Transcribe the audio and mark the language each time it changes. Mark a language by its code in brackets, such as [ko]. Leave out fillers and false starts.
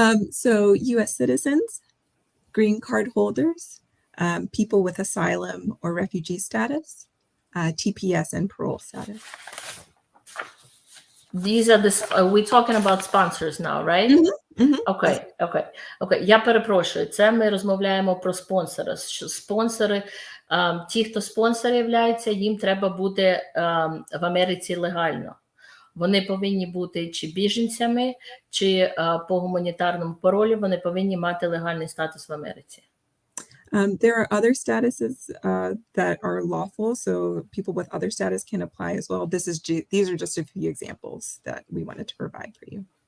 [en] So US citizens, green card holders, people with asylum or refugee status, TPS and parole status. These are we're talking about sponsors now, right? Окей. [uk] Я перепрошую, це ми розмовляємо про спонсора. Спонсори, ті, хто спонсори являються, їм треба бути в Америці легально. Вони повинні бути чи біженцями, чи по гуманітарному паролі, вони повинні мати легальний статус в Америці. [en] There are other statuses that are lawful, so people with other status can apply as well. These are just a few examples that we wanted to provide for you.